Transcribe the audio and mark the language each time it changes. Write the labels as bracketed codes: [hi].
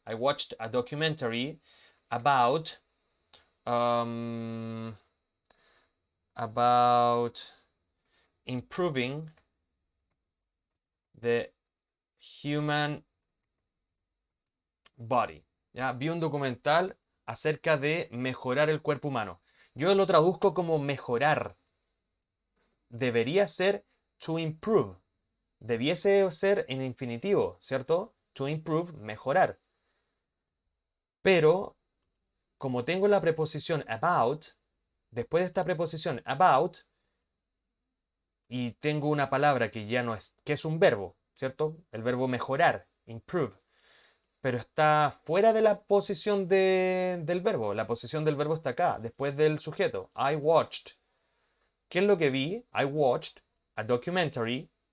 [en] I watched a documentary about um, about improving the human body. [es] ¿Ya? Vi un documental acerca de mejorar el cuerpo humano. Yo lo traduzco como mejorar. Debería ser [en] to improve. [es] Debiese ser en infinitivo, ¿cierto? [en] to improve, [es] mejorar. Pero, como tengo la preposición about, después de esta preposición about, y tengo una palabra que ya no es, que es un verbo, ¿cierto? El verbo mejorar, improve. Pero está fuera de la posición del verbo. La posición del verbo está acá, después del sujeto. [en] I watched. [es] ¿Qué es lo que vi? [en] I watched a documentary.